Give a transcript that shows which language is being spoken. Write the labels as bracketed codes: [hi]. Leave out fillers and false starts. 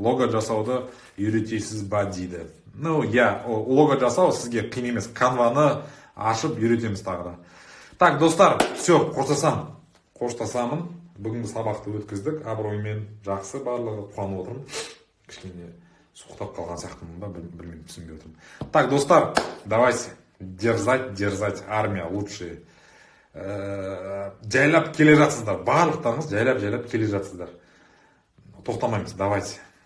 [kk] Лого жасауды үйретесіз ба дейді. Лого жасау сізге қиын емес, канваны ашып үйретеміз тағы да. Так, достар, все, қоштасамын. Бүгінгі сабақты өткіздік, абыроймен жақсы, барлығы қуанып отырмын. Кішкене суықтап қалған сияқтымын ба, білмеймін, түсінбей отырмын. [ru] Так, достар, давайте дерзать, армия лучшие. [kk] Жайлап келе жатсыздар, барлықтарыңыз жайлап келе жатсыздар. Тоқтамаймыз, [ru] давайте.